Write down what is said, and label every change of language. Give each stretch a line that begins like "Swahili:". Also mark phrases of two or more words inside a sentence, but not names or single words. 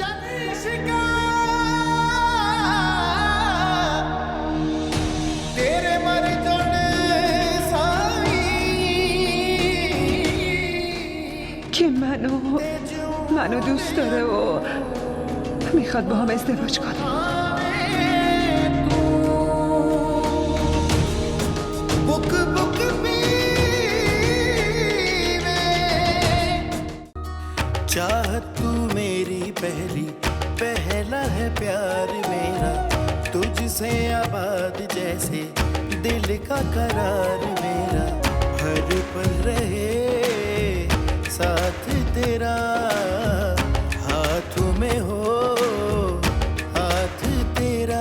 Persian: که منو دوست داره و میخواد با هم ازدواج کنه.
Hindi: चाहत तू मेरी पहला है प्यार मेरा, तुझसे आबाद जैसे दिल का करार मेरा, हर पल रहे साथ तेरा, हाथों में हो हाथ तेरा।